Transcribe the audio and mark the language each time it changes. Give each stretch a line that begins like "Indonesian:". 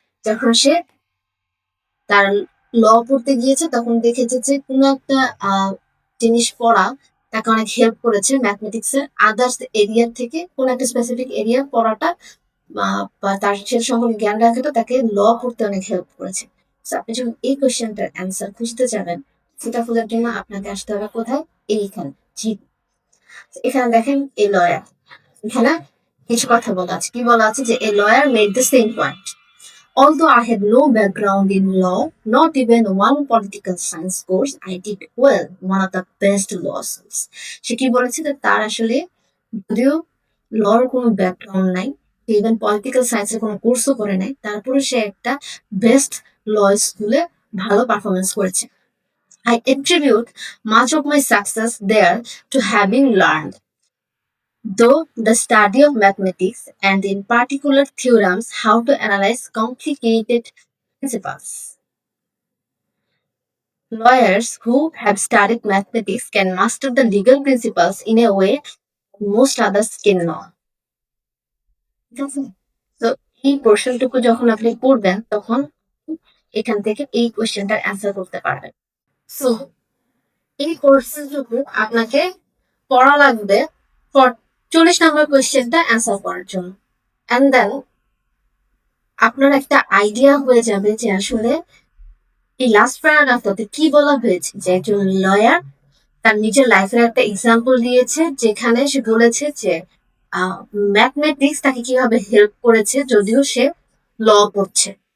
Bangla: যখন সে তার ল পড়তে গিয়েছে তখন দেখেছে যে কোনো একটা জিনিস পড়া তাকে অনেক হেল্প করেছে ম্যাথমেটিক্স এর আদার্স এরিয়া থেকে, কোন একটা স্পেসিফিক এরিয়া পড়াটা বা তার সে সম্পর্কে জ্ঞান রাখাটা তাকে ল পড়তে অনেক হেল্প করেছে। আপনি যখন এই কোয়েশ্চেনটার অ্যান্সার খুঁজতে যাবেন সেটা খোঁজার জন্য আপনাকে আসতে হবে কোথায়, এইখানে জি। এখানে দেখেন এই লয়ার, এখানে কিছু কথা বলা আছে, কি বলা আছে যে
English: A lawyer made the same point, although I had no background in law, not even one political science course, I did well, one of the best law schools.
Bangla: সে কি বলেছে যে তার আসলে যদিও লর কোনো ব্যাকগ্রাউন্ড নাই, ইভেন পলিটিক্যাল সায়েন্সের কোনো কোর্সও করে নাই, তারপরে সে একটা বেস্ট ল স্কুলে ভালো পারফরমেন্স করেছে।
English: I attribute much of my success there to having learned, though the study of mathematics and in particular theorems, how to analyze complicated principles. Lawyers who have studied mathematics can master the legal principles in a way most others cannot.
Bangla: ঠিক আছে, তো এই পোর্শনটুকু যখন আপনি পড়বেন তখন এখান থেকে এই কোয়েশ্চেনটার অ্যান্সার করতে পারবেন। সো এই কোর্সটুকু আপনাকে পড়া লাগবে 40 নম্বর কোয়েশ্চেনটা অ্যান্সার করার জন্য, অ্যান্ড দেন আপনার একটা আইডিয়া হয়ে যাবে যে আসলে এই লাস্ট প্যারাগ্রাফটাতে কি বলা হয়েছে, যে একজন লয়ার তার নিজের লাইফের একটা এক্সাম্পল দিয়েছে যেখানে সে বলেছে যে ম্যাথমেটিক্স তাকে কিভাবে হেল্প করেছে যদিও সে ল পড়ছে।